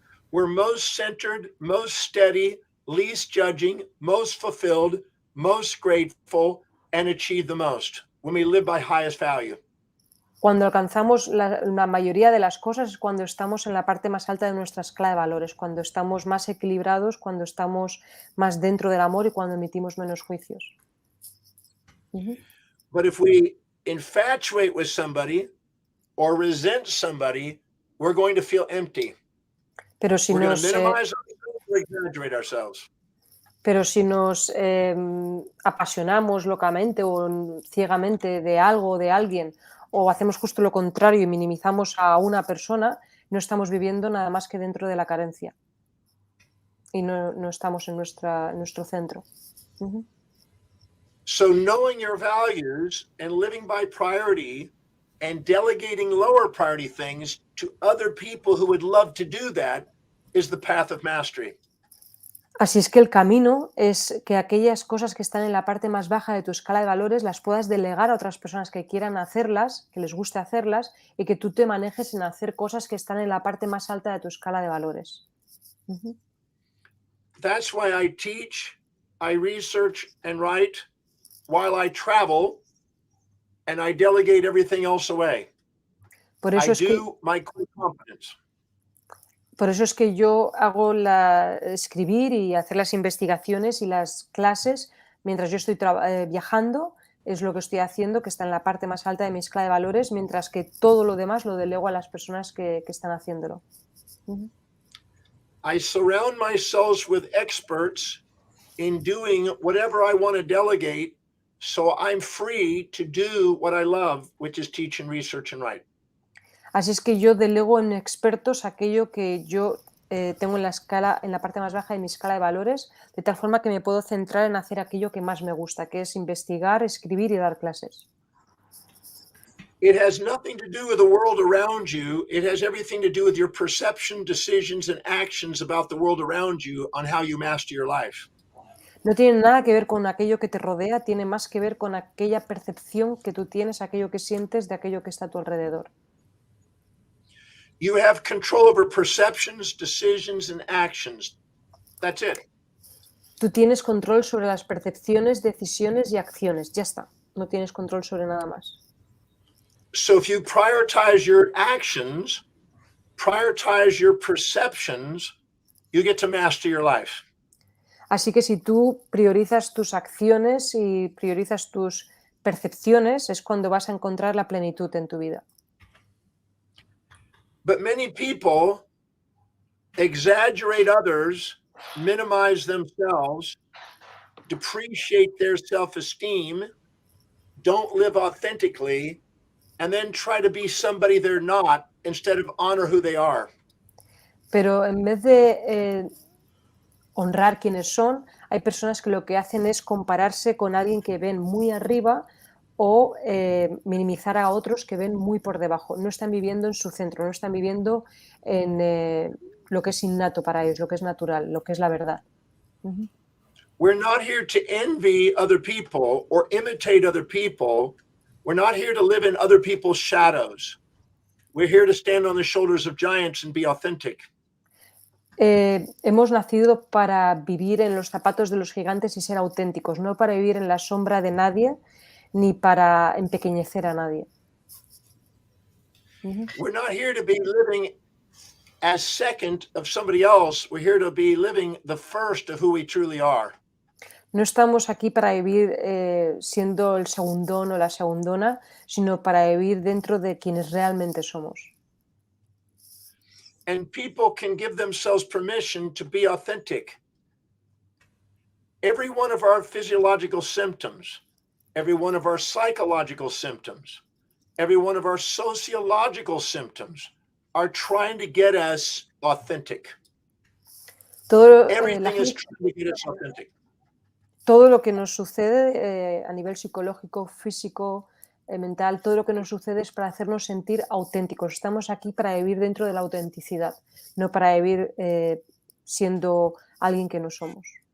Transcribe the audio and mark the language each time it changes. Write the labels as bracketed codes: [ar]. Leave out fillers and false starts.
[en] We're most centered, most steady, least judging, most fulfilled, most grateful, and achieve the most. When we live by highest value. [es] Cuando alcanzamos la mayoría de las cosas es cuando estamos en la parte más alta de nuestra escala de valores, cuando estamos más equilibrados, cuando estamos más dentro del amor y cuando emitimos menos juicios. [en] But if we infatuate with somebody or resent somebody, we're going to feel empty. [es] Pero si [en] We're going [es] nos, [en] to minimize ourselves or exaggerate ourselves. [es] pero si nos apasionamos locamente o ciegamente de algo o de alguien, o hacemos justo lo contrario y minimizamos a una persona, no estamos viviendo nada más que dentro de la carencia. Y no estamos en nuestro centro. [en] So knowing your values and living by priority and delegating lower priority things to other people who would love to do that is the path of mastery. [es] Así es que el camino es que aquellas cosas que están en la parte más baja de tu escala de valores las puedas delegar a otras personas que quieran hacerlas, que les guste hacerlas, y que tú te manejes en hacer cosas que están en la parte más alta de tu escala de valores. [en] That's why I teach, I research and write while I travel, and I delegate everything else away. [es] Por eso [en] I [es] es que [en] do my core competence. [es] Por eso es que yo hago escribir y hacer las investigaciones y las clases mientras yo estoy viajando, es lo que estoy haciendo, que está en la parte más alta de mi escala de valores, mientras que todo lo demás lo delego a las personas que están haciéndolo. [en] I surround myself with experts in doing whatever I want to delegate, so I'm free to do what I love, which is teach and research and write. [es] Así es que yo delego en expertos aquello que yo tengo en la parte más baja de mi escala de valores, de tal forma que me puedo centrar en hacer aquello que más me gusta, que es investigar, escribir y dar clases. [en] It has nothing to do with the world around you. It has everything to do with your perception, decisions, and actions about the world around you on how you master your life. [es] No tiene nada que ver con aquello que te rodea, tiene más que ver con aquella percepción que tú tienes, aquello que sientes de aquello que está a tu alrededor. [en] You have control over perceptions, decisions, and actions. That's it. [es] Tú tienes control sobre las percepciones, decisiones y acciones. Ya está. No tienes control sobre nada más. [en] So if you prioritize your actions, prioritize your perceptions, you get to master your life. [es] Así que si tú priorizas tus acciones y priorizas tus percepciones, es cuando vas a encontrar la plenitud en tu vida. [en] But many people exaggerate others, minimize themselves, depreciate their self-esteem, don't live authentically, and then try to be somebody they're not instead of honor who they are. [es] Pero en vez de honrar quienes son, hay personas que lo que hacen es compararse con alguien que ven muy arriba o minimizar a otros que ven muy por debajo. No están viviendo en su centro, no están viviendo en lo que es innato para ellos, lo que es natural, lo que es la verdad. [en] We're not here to envy other people or imitate other people. We're not here to live in other people's shadows. We're here to stand on the shoulders of giants and be authentic. [es] Hemos nacido para vivir en los zapatos de los gigantes y ser auténticos, no para vivir en la sombra de nadie ni para empequeñecer a nadie. [en] We're not here to be living as second of somebody else. We're here to be living the first of who we truly are. [es] No estamos aquí para vivir siendo el segundón o la segundona, sino para vivir dentro de quienes realmente somos. [en] And people can give themselves permission to be authentic. Every one of our physiological symptoms, every one of our psychological symptoms, every one of our sociological symptoms are trying to get us authentic. Everything is trying to get us authentic. [es] Todo lo que nos sucede a nivel psicológico, físico, mental, todo lo que nos sucede es para hacernos sentir auténticos. Estamos aquí para vivir dentro de la autenticidad, no para vivir siendo alguien que no somos.